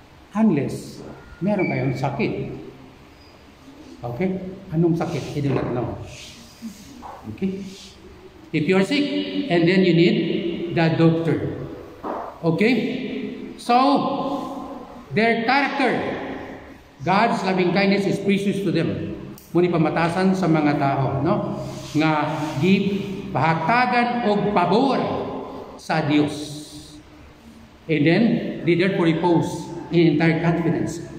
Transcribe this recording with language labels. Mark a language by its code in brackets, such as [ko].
[en] Unless meron kayong sakit. Okay? Anong sakit? I do not know. Okay? If you're sick, and then you need the doctor. Okay? So, their character, God's loving kindness is precious to them. [ceb] Muni pamatasan sa mga tao, no? Nga gipahatagan og pabor sa Dios. [en] And then, they therefore repose in entire confidence.